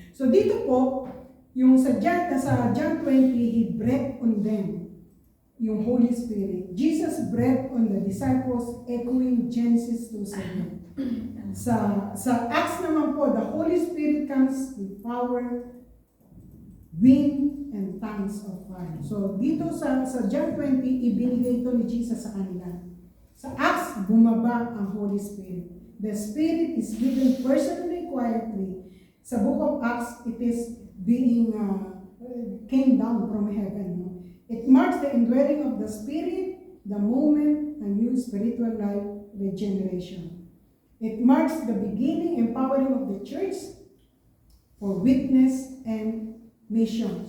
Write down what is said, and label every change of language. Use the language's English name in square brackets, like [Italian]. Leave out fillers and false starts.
[Filipino] So dito po, yung sa John 20, He breathed on them, yung Holy Spirit. [English] Jesus breathed on the disciples, echoing Genesis 2:7. Sa Acts naman po, [Filipino] the Holy Spirit comes with power, wind, and tongues of fire. So dito sa John 20, ibinigay ito ni Jesus sa kanila. Sa Acts, bumaba ang Holy Spirit. [English] The Spirit is given personally, quietly. Sa book of Acts, it is being came down from heaven. No? It marks the indwelling of the Spirit, the moment a new spiritual life regeneration. It marks the beginning empowering of the church for witness and mission.